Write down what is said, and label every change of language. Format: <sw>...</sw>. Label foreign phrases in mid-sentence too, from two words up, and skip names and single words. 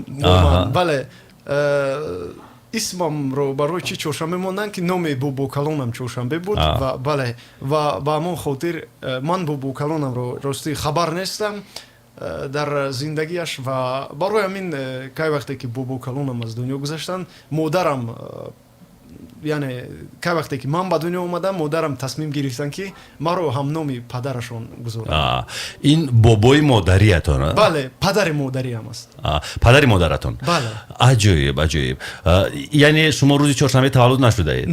<fa>بله اسمم رو برای چی چهارشنبه موندن که نام بابا کلانم چهارشنبه بود و بله و با همون خاطر من بابا کلانم رو راستی خبر نیستم در زندگیش و برای همین که وقتی که بابا کلانم از دنیا گذشتن مادرم</fa> <tg>яъне ка вақте ки ман ба дунё омадам модарам тасмим гирифтанд ки маро ҳамноми падарашон гузоранд. ин бобои модариатон? бале, падари модариам аст. падари модаратон? бале. аҷоиб, аҷоиб. яъне шумо рӯзи чоршанбе таваллуд нашудаед?</tg>